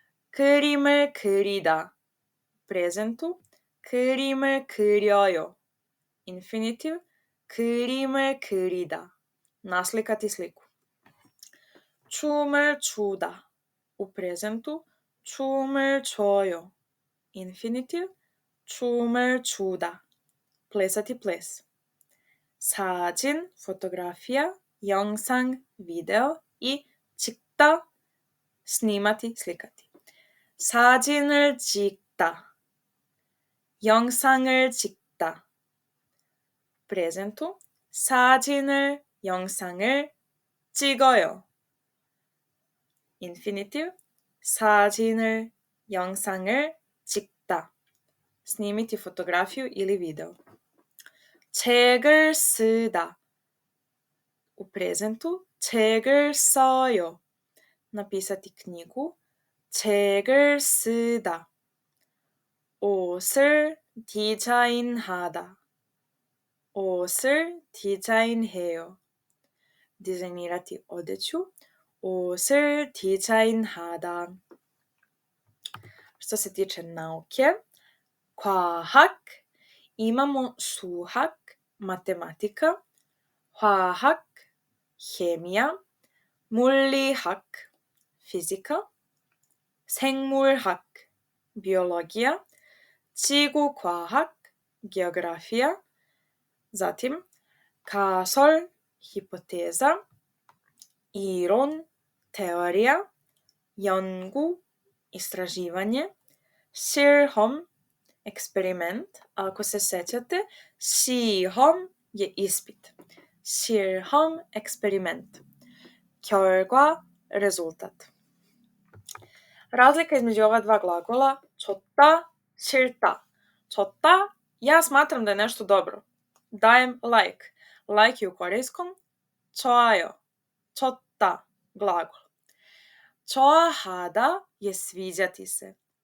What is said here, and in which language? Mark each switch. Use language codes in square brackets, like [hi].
[ko] 그림을 그리다, prezentu, 그림을 그려요, infinitiv, 그림을 그리다, naslikati sliku. 춤을 추다, u prezentu, 춤을 춰요, infinitiv, 춤을 추다, plesati ples. [sr] 사진, fotografija, 영상, video i 찍다, snimati, slikati. [ko] 사진을 찍다, 영상을 찍다. prezentu, 사진을, 영상을 찍어요. infinitiv, 사진을, 영상을 찍다. [sr] Snimiti fotografiju ili video. 책을 쓰다, u prezentu, 책을 써요, napisati knjigu, 책을 쓰다. [ko] 옷을 디자인하다, 옷을 디자인해요, dizajnirati odeću, 옷을 디자인하다. [sr] Što se tiče nauke, 과학, imamo 수학, matematika, 화학, hemija, 물리학, fizika, 생물학, biologija, 지구과학, geografija, zatim 가설, hipoteza, 이론, teorija, 연구, istraživanje, 실험, eksperiment, a ako se sećate, 시험 je ispit. 실험, eksperiment. 결과, rezultat. Razlika između ova dva glagola, 좋다, 싫다. 좋다, ja smatram da je nešto dobro. Dajem like. Like je u korejskom 좋아요. 좋다, glagol. 좋아하다 je sviđati se.